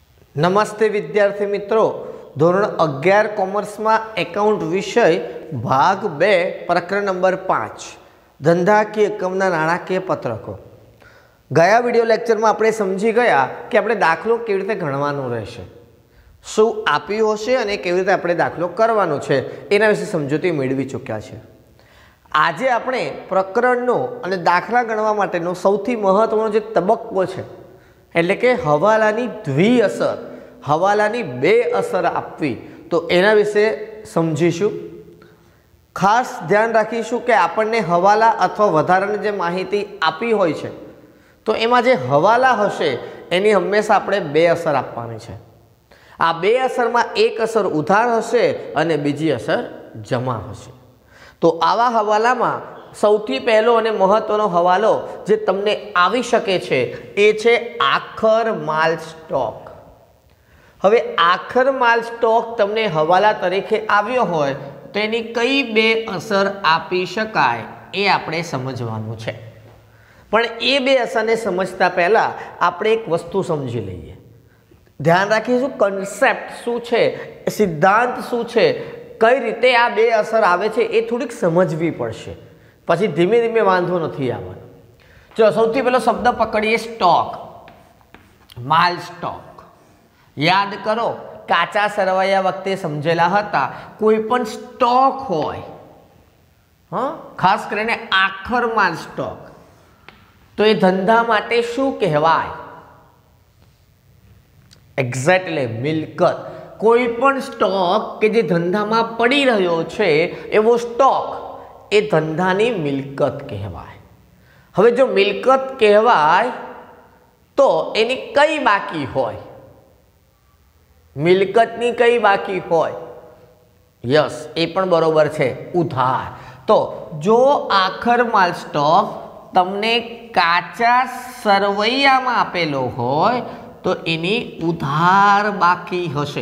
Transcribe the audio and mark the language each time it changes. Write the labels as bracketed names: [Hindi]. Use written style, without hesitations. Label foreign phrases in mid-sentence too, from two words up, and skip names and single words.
[Gujarati] નમસ્તે વિદ્યાર્થી મિત્રો, ધોરણ 11 કૉમર્સ માં એકાઉન્ટ વિષય ભાગ 2 પ્રકરણ નંબર 5 ધંધાકીય એકમના નાણાકીય પત્રકો। ગયા વિડિયો લેક્ચર માં આપણે સમજી ગયા કે આપણે દાખલો કેવી રીતે ગણવાનો રહેશે, શું આપ્યું હશે અને કેવી રીતે આપણે દાખલો કરવાનો છે એના વિષે સમજૂતી મેળવી ચૂક્યા છે। આજે આપણે પ્રકરણનો અને દાખલા ગણવા માટેનો સૌથી મહત્વનો જે તબક્કો છે એટલે કે હવાલાની દ્વિ અસર, હવાલાની બે અસર આપવી, તો એના વિષે સમજીશું। ખાસ ધ્યાન રાખીશું કે આપણને હવાલા અથવા વધારાની જે માહિતી આપી હોય છે તો એમાં જે હવાલા હશે એની હંમેશા આપણે બે અસર આપવાની છે। આ બે અસરમાં એક અસર ઉધાર હશે અને બીજી અસર જમા હશે। તો આવા હવાલામાં સૌથી પહેલો અને મહત્વનો હવાલો જે તમને આવી શકે છે એ છે આખર માલ સ્ટોક। હવે આખર માલ સ્ટોક તમને હવાલા તરીકે આવ્યો હોય તો એની કઈ બે અસર આપી શકાય એ આપણે સમજવાનું છે। પણ એ બે અસરને સમજતા પહેલા આપણે એક વસ્તુ સમજી લઈએ। ધ્યાન રાખીશું કોન્સેપ્ટ શું છે, સિદ્ધાંત શું છે, सिद्धांत शुं छे, કઈ રીતે આ બે અસર આવે છે એ થોડીક સમજવી પડશે, પછી ધીમે ધીમે વાંધો નથી આવવાનો। ચલો સૌથી પહેલો શબ્દ પકડીએ સ્ટોક, માલ સ્ટોક। યાદ કરો કાચા સરવૈયા વખતે સમજેલા હતા, કોઈપણ સ્ટોક હોય, ખાસ કરીને આખર માલ સ્ટોક, તો એ ધંધા માટે શું કહેવાય? એક્ઝેક્ટલી મિલકત। કોઈપણ સ્ટોક કે જે ધંધા માં પડી રહ્યો છે એવો સ્ટોક એ ધંધાની મિલકત કહેવાય। હવે જો મિલકત કહેવાય તો એની કઈ બાકી હોય? મિલકતની કઈ બાકી હોય? યસ, એ પણ બરોબર છે, ઉધાર। તો જો આખર માલ સ્ટોક તમને કાચા સરવૈયામાં આપેલો હોય તો એની ઉધાર બાકી હશે।